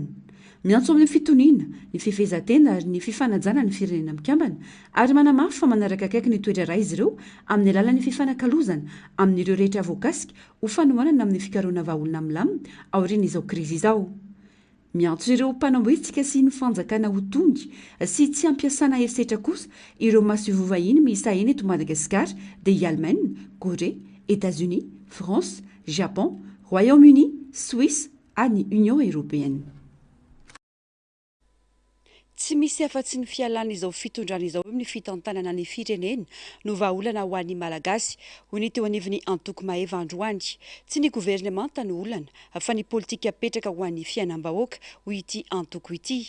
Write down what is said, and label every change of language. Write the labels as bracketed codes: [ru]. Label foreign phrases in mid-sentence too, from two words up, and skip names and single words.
[mg] Miantso amin'ny fitoniana ny fifehezan-tena ary ny fifanajana ny firenena mikambana ary manamafy fa manaraka akaiky ny toetra iray izy ireo amin'ny alalan'ny fifanakalozana amin'ireo rehetra voakasika ho fanohanana amin'ny fikarohana vahaolona milamina aorian'izao krizy izao. Miantso ireo mpanamboetsika sy ny fanjakana ho tongy sy tsy ampiasana herisetra kosa ireo maso vovahiny miisa eny eto Madagasikara dia Allemagne, Corée, États-Unis, France, Japon, Royaume-Uni, Suisse ary ny Union Européenne. Tsy misy afa-tsy ny fialana izao fitondrana izao amin'ny fitantanana ny firenena no vahaolana ho an'ny malagasy ho ny teo anivon'ny Antoko Maheva androany. Tsy ny gouvernemanta no olana fa ny politika apetraka ho an'ny fiainam-bahoaka ho ity antoko ity.